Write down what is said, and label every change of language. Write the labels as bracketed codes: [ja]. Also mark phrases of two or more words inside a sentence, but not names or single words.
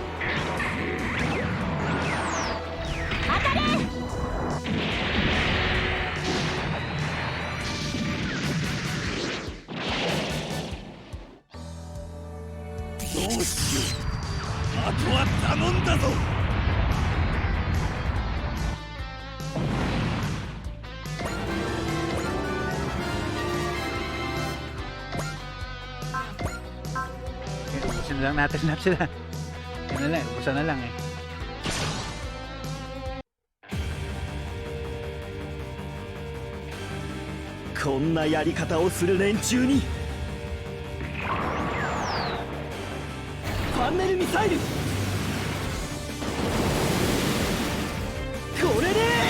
[ja] 当たれ。どうしよう。あとは頼んだぞ。 [tl] Ubusin na lang natin lahat sila. Yun na lang, ubusan na lang eh. [ja] こんなやり方をする連中に。ファンネルミサイル。これで。